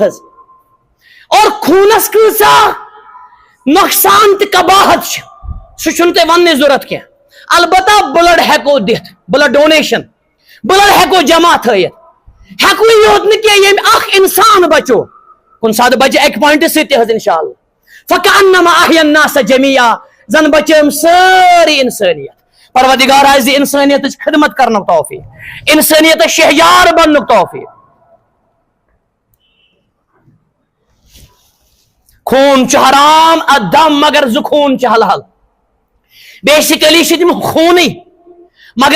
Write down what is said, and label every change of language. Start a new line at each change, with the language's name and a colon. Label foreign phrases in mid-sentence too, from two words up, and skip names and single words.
Kashmiri: حظ اور خوٗنس کۭژاہ نۄقصان تہٕ قباحت چھِ سُہ چھُنہٕ تۄہہِ وننٕچ ضروٗرت کینٛہہ البتہ بلڈ ہٮ۪کو دِتھ
English: blood donation
Kashmiri: بلڈ ہٮ۪کو جمع تھٲیِتھ ہٮ۪کو یوت نہٕ کینٛہہ ییٚمہِ اکھ انسان بچو کُنہِ ساتہٕ بچہِ اکہِ پوینٹہٕ سۭتۍ تہِ حظ
Arabic: انشاء اللہ فکأنما احیا الناس جميعا
Kashmiri: زن بچٲم سٲری انسٲنیت پروردگار آسہِ دِ انسٲنیتٕچ خدمت کرنُک توفیق انسٲنیتس شہجار بننُک توفیق خوٗن چھُ
Arabic: حرام الدم
Kashmiri: مگر زٕ خوٗن چھِ حلال بیسکلی چھِ تِم خوٗنٕے مگر